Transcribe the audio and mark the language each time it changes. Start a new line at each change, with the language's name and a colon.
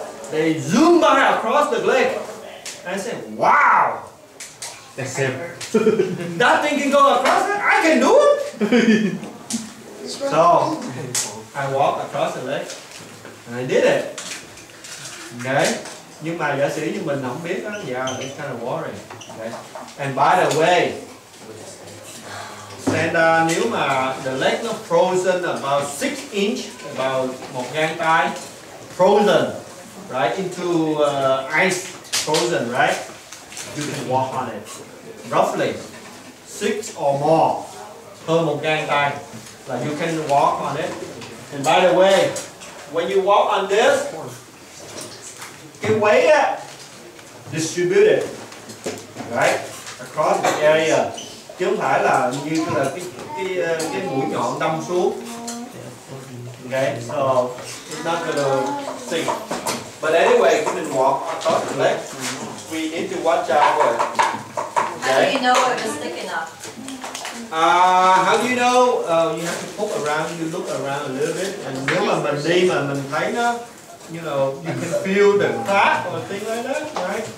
English: They zoom by across the lake. And I said, wow! That thing can go across it? I can do it! So, I walked across the lake. And I did it. Okay?
Vietnamese: Nhưng mà giả sử như mình không biết đó,
English: yeah, it's kind of worrying. Okay? And by the way,
Vietnamese: nếu mà
English: the lake nó frozen about 6 inch, about
Vietnamese: một gang tay,
English: frozen, right, into ice, frozen, right, you can walk on it, roughly 6 or more.
Vietnamese: hơn 1 gang tay là
English: you can walk on it. And by the way, when you walk on this, cái weight á, distributed, right, across the area,
Vietnamese: chứ không phải là như là cái mũi nhọn đâm xuống.
English: Okay, so it's not gonna sink. But anyway, when you walk across the leg, we need to watch out for it. How do you know if it's thick enough? How do you know? You have to poke around, you look around a little bit, and
Vietnamese: nếu mà mình đi mà mình thấy nó,
English: you know, you can feel the crack or thing like that, right?